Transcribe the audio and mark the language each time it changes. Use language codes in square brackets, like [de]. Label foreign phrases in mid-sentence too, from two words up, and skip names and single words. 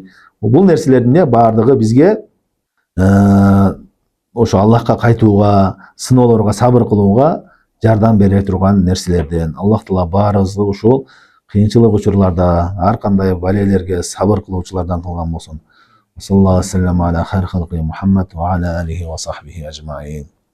[ky] Бул нерселердин баардыгы бизге ошо Аллахка кайтууга, сыноолорго сабыр кылууга жардам бере турган нерселерден. Аллах Таала баарыбызды ушул кыйынчылык учурларда ар кандай балелерге сабыр кылуучулардан кылган болсун. [ar] صلى الله عليه وسلم على خير خلقه محمد وعلى آله وصحبه أجمعين.